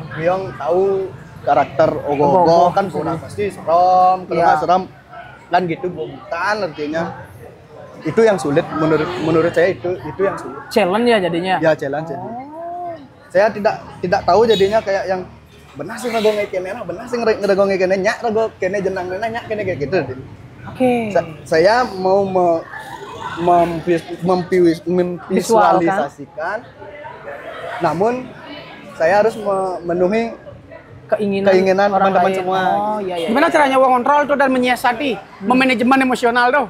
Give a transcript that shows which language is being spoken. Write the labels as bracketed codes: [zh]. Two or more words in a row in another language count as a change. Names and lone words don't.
[id] Yang tahu karakter ogoh-ogoh kan udah pasti serem, kalau nggak serem kan gitu bukan artinya. Itu yang sulit menurut saya itu yang sulit. Challenge ya jadinya. Ya challenge. Saya tidak tahu jadinya kayak yang [ban] benar sih rago ngekene, benar sih rago ngekene, nyak rago kene jenang nyak kene [id] kayak gitu. Oke. Saya mau memvisualisasikan, namun saya harus memenuhi keinginan orang teman-teman lain. semua. Oh iya. Gimana caranya mengontrol tuh dan menyiasati, memanajemen emosional tuh?